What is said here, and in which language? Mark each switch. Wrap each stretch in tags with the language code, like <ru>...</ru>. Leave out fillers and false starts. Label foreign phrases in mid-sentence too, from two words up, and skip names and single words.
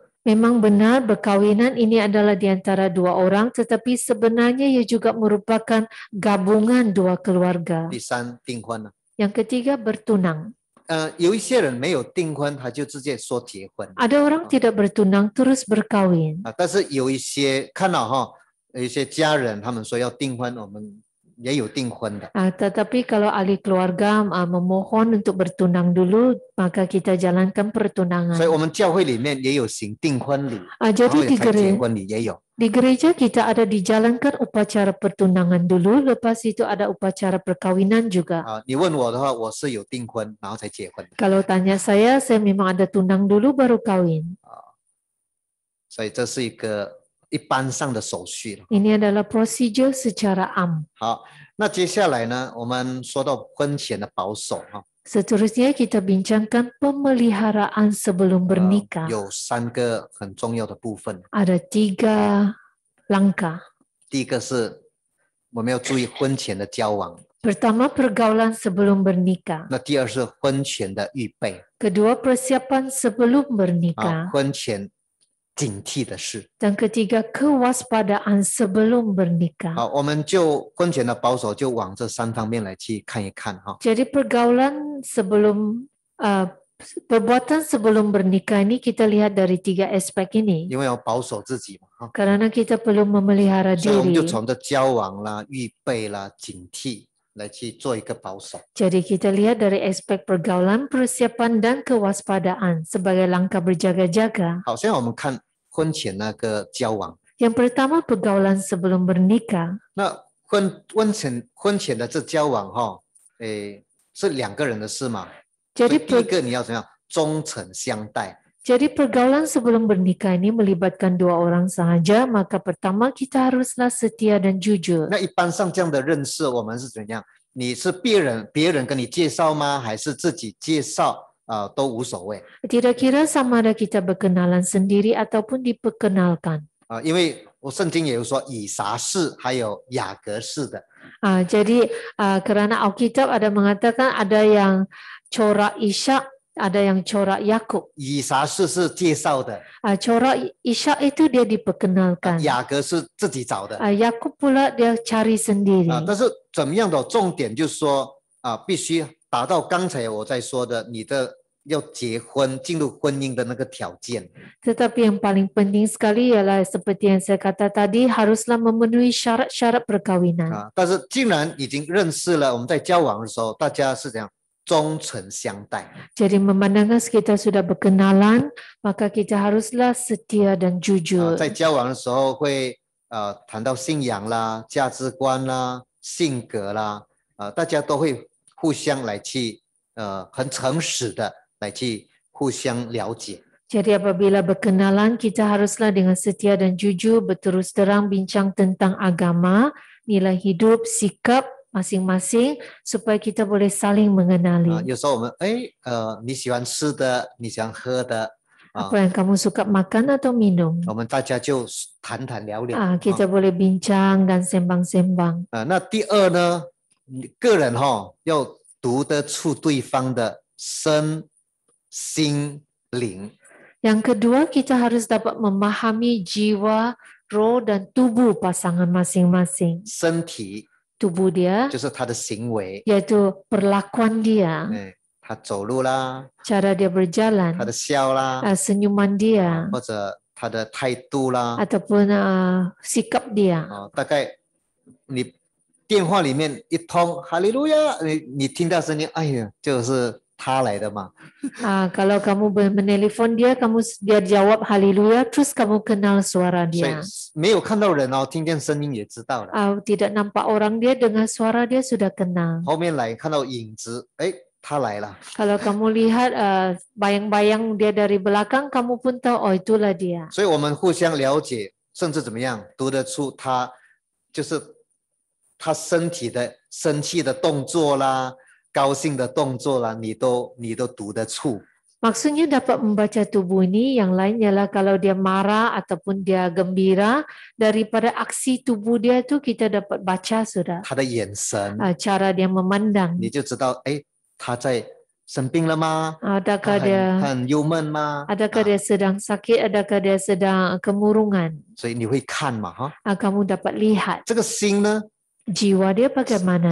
<ms>Memang benar berkawinan ini adalah di antara 2 orang, tetapi sebenarnya ia juga merupakan gabungan 2 keluarga.</ms> <zh>第3订婚了。</zh> <ms>Yang ketiga bertunang.</ms> <zh>有一些人没有订婚，他就直接说结婚。</zh> <ms>Ada orang tidak bertunang terus berkawin.</ms> <zh>但是有一些看到有一些家人他们说要订婚，我们也有订婚的。</zh> <ms>Tetapi kalau ahli keluarga memohon untuk bertunang dulu, maka kita jalankan pertunangan.</ms> <zh>所以我们教会里面也有行订婚礼，</zh> <ms>Jadi</ms> <zh>然后结婚礼也有。</zh> <ms>di gereja kita ada dijalankan upacara pertunangan dulu, lepas itu ada upacara perkawinan juga.</ms> <zh>你问我的话，我是有订婚，然后才结婚。</zh> <ms>Kalau tanya saya memang ada tunang dulu baru kawin.</ms> <zh>所以这是一个一般上的手续了。</zh> <ms>Ini adalah prosedur secara</ms> <zh>好，那接下来呢，我们说到婚前的保守</zh> <ms>Seterusnya kita bincangkan pemeliharaan sebelum bernikah.</ms> <zh>有3个很重要的部分。</zh> <ms>Ada 3 langkah.</ms> <zh>第一个是我们要注意婚前的交往，</zh> <ms>Pertama, pergaulan sebelum bernikah.</ms> <zh>那第二是婚前的预备，</zh> <ms>Kedua, persiapan sebelum bernikah.</ms> <zh>婚前警惕的事。</zh> <ms>Dan ketiga, kewaspadaan sebelum bernikah.</ms> <zh>好，我们就婚前的保守就往这3方面来去看一看哈。</zh> <ms>Jadi pergaulan sebelum perbuatan sebelum bernikah ini kita lihat dari 3 aspek ini.</ms> <zh>因为要保守自己嘛，</zh> <ms>Karena kita perlu memelihara</ms> <zh>所以我们就</zh> <ms>diri.</ms> <zh>从这交往啦、预备啦、警惕来去做一个保守。</zh> <ms>Jadi kita lihat dari aspek pergaulan, persiapan dan kewaspadaan sebagai langkah berjaga-jaga.</ms> <zh>好，现在我们看婚前那个交往。</zh> <ms>Yang pertama pergaulan sebelum bernikah.</ms> <zh>那婚前的这交往是两个人的事嘛，所以</zh> <ms>Jadi</ms> <zh>第一个你要怎样忠诚相待。</zh> <ms>Jadi pergaulan sebelum bernikah ini melibatkan dua orang sahaja, maka pertama kita haruslah setia dan jujur.</ms> <zh>那一般上这样的认识，我们是怎样？你是别人跟你介绍吗？还是自己介绍都无所谓。</zh> <ms>Tidak kira sama ada kita berkenalan sendiri ataupun diperkenalkan.</ms> <zh>因为我圣经也有说以撒式还有雅各式的。</zh> <ms>Jadi kerana Alkitab ada mengatakan ada yang corak Ishak, ada yang corak Yakub.</ms> <zh>以撒式是介绍的，</zh> <ms>Corak Ishak itu dia diperkenalkan.</ms> <zh>雅各是自己找的。</zh> <ms>Yakub pula dia cari sendiri.</ms> <zh>但是怎么样的重点就是说必须达到刚才我在说的你的要结婚进入婚姻的那个条件。</zh> <ms>Tetapi yang paling penting sekali ialah seperti yang saya kata tadi, haruslah memenuhi syarat-syarat perkawinan.</ms> <zh>但是既然已经认识了，我们在交往的时候，大家是怎样忠诚相待。</zh> <ms>Jadi memandangkan kita sudah berkenalan, maka kita haruslah setia dan jujur.</ms> <zh>在交往的时候会谈到信仰啦、价值观啦、性格啦，大家都会互相来去很诚实的来去互相了解。</zh> <ms>Jadi apabila berkenalan, kita haruslah dengan setia dan jujur berterus terang bincang tentang agama, nilai hidup, sikap masing-masing supaya kita boleh saling mengenali.</ms> <zh>有时候我们你喜欢吃的，你喜欢喝的，</zh> <ms>Apa yang kamu suka makan atau minum?</ms> <zh>我们大家就谈谈聊聊。</zh> <ms>Kita boleh bincang dan sembang-sembang.</ms> <zh>那第二呢，你个人要读得出对方的身心灵。</zh> <ms>Yang kedua, kita harus dapat memahami jiwa, roh dan tubuh pasangan masing-masing.</ms> <zh>身体</zh> <ms>Tubuh dia</ms> <zh>就是他的行为，</zh> <ms>yaitu perlakuan dia,</ms> <zh>他走路啦，</zh> <ms>cara dia berjalan,</ms> <zh>他的笑啦，</zh> <ms>senyuman dia</ms> <zh>或者他的态度啦，</zh> <ms>ataupun sikap dia.</ms> <zh>大概你电话里面一通哈利路亚，你听到声音，哎呀，就是他来的嘛。</zh> <ms>Kalau kamu menelpon dia jawab haleluya, terus kamu kenal suara</ms> <zh>所以</zh> <ms>dia.</ms> <zh>没有看到人听见声音也知道了。</zh> <ms>Tidak nampak orang dia, dengar suara dia sudah kenal.</ms> <zh>后面来看到影子，他来了。</zh> <ms>Kalau kamu lihat bayang-bayang dia dari belakang, kamu pun tahu, oh itulah dia.</ms> <zh>所以我们互相了解，甚至怎么样读得出他就是他身体的生气的动作啦，高兴的动作啦，你都读得出。</zh> <ms>Maksudnya dapat membaca tubuh ini, yang lain ialah kalau dia marah ataupun dia gembira, daripada aksi tubuh dia tu kita dapat baca sudah.</ms> <zh>他的眼神，</zh> <ms>Cara dia memandang.</ms> <zh>你就知道，他在生病了吗？</zh> <ms>Adakah</ms> <zh>他</zh> <ms>dia</ms> <zh>很忧闷吗？</zh> <ms>adakah dia sedang sakit, adakah dia sedang kemurungan.</ms> <zh>所以你会看嘛，</zh> <ms>Kamu dapat lihat</ms> <zh>这个心呢，</zh> <ms>jiwa dia bagaimana.</ms>